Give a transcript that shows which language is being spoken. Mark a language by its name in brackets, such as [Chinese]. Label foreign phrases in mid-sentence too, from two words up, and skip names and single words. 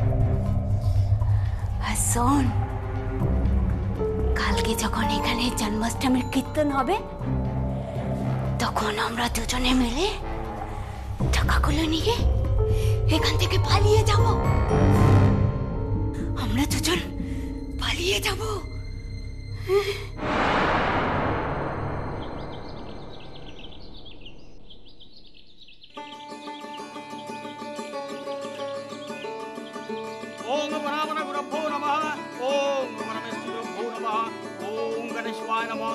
[Bangla] আর শোন, কালকে যখন এখানে জন্মাষ্টমীর কীর্তন হবে তখন আমরা দুজনে মিলে টাকাগুলো নিয়ে এখান থেকে পালিয়ে যাব। আমরা দুজন পালিয়ে যাব। [Sanskrit] ओम नमः गुरुभ्यो नमः। ओम परमेश्वरभ्यो नमः। ओम गणेशाय नमः।